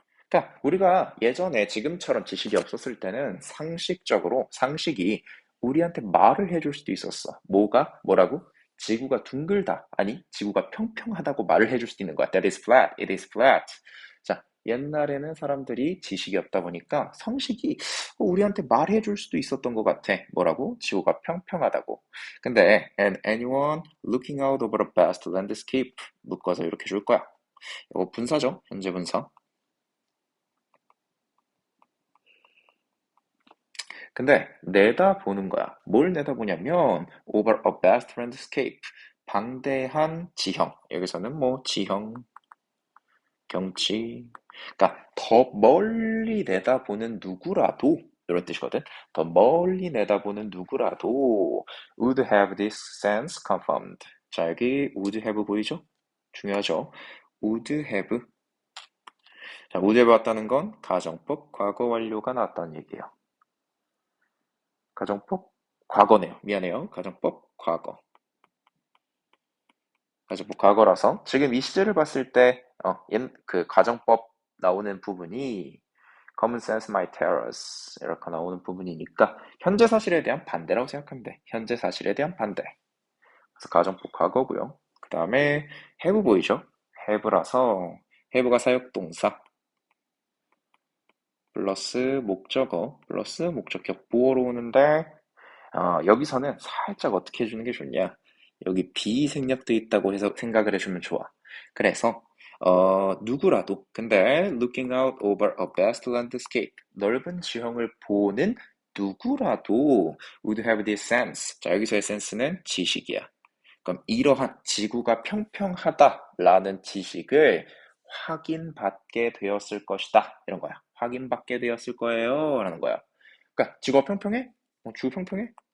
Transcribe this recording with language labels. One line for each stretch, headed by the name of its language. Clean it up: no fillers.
Korean: 그러니까 우리가 예전에 지금처럼 지식이 없었을 때는 상식이 우리한테 말을 해줄 수도 있었어. 뭐라고? 지구가 둥글다. 아니, 지구가 평평하다고 말을 해줄 수도 있는 거야.
English: That is flat. It is flat.
Korean: 자, 옛날에는 사람들이 지식이 없다 보니까 상식이 우리한테 말해줄 수도 있었던 것 같아. 뭐라고? 지구가 평평하다고.
English: 근데 and anyone looking out over a vast landscape
Korean: 묶어서 이렇게 줄 거야. 이거 분사죠? 현재 분사. 근데 내다보는 거야. 뭘 내다보냐면
English: over a vast landscape,
Korean: 방대한 지형. 여기서는 뭐 지형, 경치. 그러니까 더 멀리 내다보는 누구라도 이런 뜻이거든. 더 멀리 내다보는 누구라도
English: would have this sense confirmed.
Korean: 자, 여기 would have 보이죠? 중요하죠. would have. 자, would have 왔다는 건 가정법 과거 완료가 나왔다는 얘기예요. 가정법 과거네요. 미안해요. 가정법 과거. 가정법 과거라서 지금 이 시제를 봤을 때 그 가정법 나오는 부분이
English: common sense might tell us
Korean: 이렇게 나오는 부분이니까 현재 사실에 대한 반대라고 생각하면 돼. 현재 사실에 대한 반대. 그래서 가정법 과거고요. 그 다음에 have 보이죠? have라서 have가 사역동사 플러스 목적어 플러스 목적격 보어로 오는데 여기서는 살짝 어떻게 해주는 게 좋냐. 여기 비생략돼 있다고 해서 생각을 해주면 좋아. 그래서 누구라도 근데
English: looking out over a vast landscape
Korean: 넓은 지형을 보는 누구라도
English: would have this sense.
Korean: 자, 여기서의 sense는 지식이야. 그럼 이러한 지구가 평평하다라는 지식을 확인받게 되었을 것이다. 이런 거야. 확인받게 되었을 거예요. 라는 거야. 그러니까 지구가 평평해? 지구 평평해?